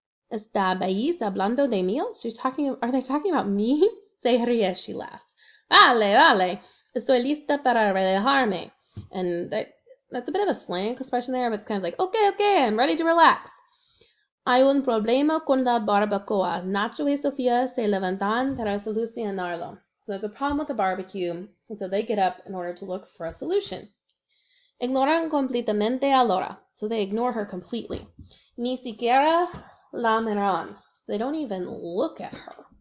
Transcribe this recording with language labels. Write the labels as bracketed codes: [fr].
[es] ¿Estabais hablando de mí? [en] Are they talking about me? [es] Se ríe, [en] she laughs. [es] Vale, estoy lista para relajarme. [en] And that's a bit of a slang expression there, but it's kind of like, okay, I'm ready to relax. [es] Hay un problema con la barbacoa. Nacho y Sofía se levantan para solucionarlo. [en] So there's a problem with the barbecue, and so they get up in order to look for a solution. [es] Ignoran completamente a Laura, [en] so they ignore her completely. [es] Ni siquiera la miran, [en] so they don't even look at her.